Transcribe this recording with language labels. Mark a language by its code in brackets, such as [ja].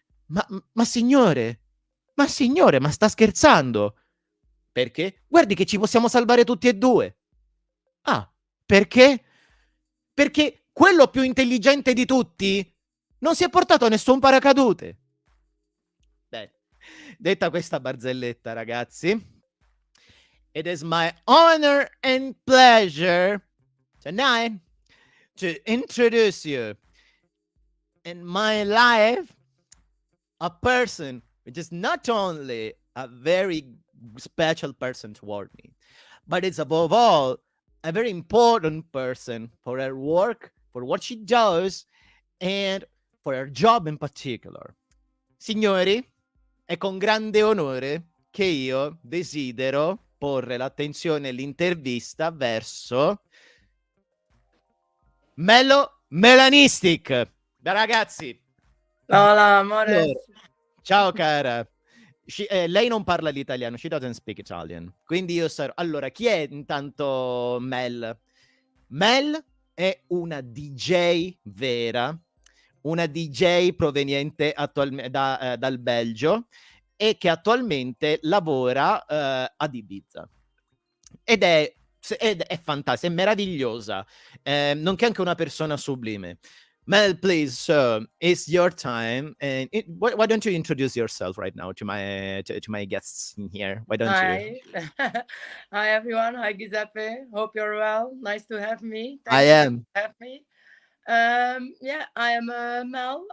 [it] Ma signore, ma sta scherzando? Perché? Guardi che ci possiamo salvare tutti e due. Ah, perché? Perché quello più intelligente di tutti non si è portato nessun paracadute. Beh, detta questa barzelletta, ragazzi, [en] it is my honor and pleasure tonight to introduce you in my life a person which is not only a very special person toward me, but it's above all a very important person for her work, for what she does, and for her job in particular. [it] Signori, è con grande onore che io desidero porre l'attenzione e l'intervista verso Melanistic. Beh, ragazzi, [es] Hola, amores. [it] allora, ciao cara. Lei non parla l'italiano, [en] she doesn't speak Italian. [it] Quindi io sarò... Allora, chi è intanto Mel? Mel è una DJ vera, una DJ proveniente dal Belgio e che attualmente lavora ad Ibiza. Ed è fantastica, è meravigliosa, nonché anche una persona sublime. [en] Mel, please, sir, it's your time, and why don't you introduce yourself right now to my guests in here? Why don't you? Hi. Hi, everyone. Hi, Giuseppe. Hope you're well. Nice to have me. I Thank you am. for having me. Yeah, I am Mel.